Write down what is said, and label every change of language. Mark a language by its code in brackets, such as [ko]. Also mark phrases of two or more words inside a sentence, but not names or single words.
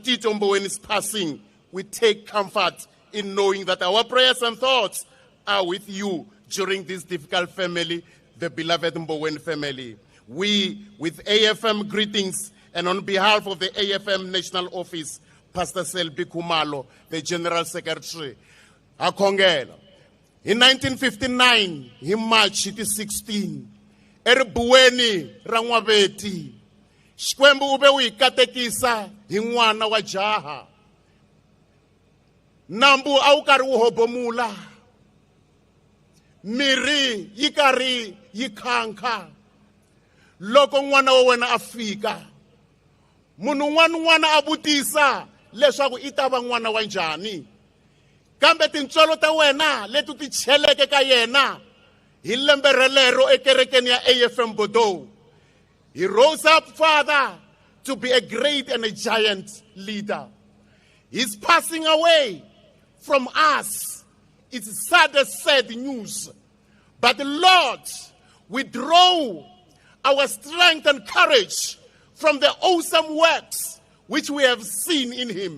[en] Tito Mboweni's passing, we take comfort in knowing that our prayers and thoughts are with you during this difficult family, the beloved Mboweni family. We, with AFM greetings, and on behalf of the AFM National Office, Pastor Selby Kumalo, the General Secretary, Akongela. In 1959, in March 16, [ts] Mboweni Rangwabeti, Xikwembu ube uikatekisa hi n'wana wa jaha. Nambu a wu karhi wu hobomula. Miri yi karhi yi khankha. Loko n'wana wa wena a fika, munhu n'wana a vutisa leswaku i ta va n'wana wa njhani. Kambe tintswalo ta wena leti ti cheleke ka yena hi lembe relero ekerekeni ya AFM Bodo. [en] He rose up, Father, to be a great and a giant leader. He's passing away from us. It's sad news. But Lord, we draw our strength and courage from the awesome works which we have seen in him.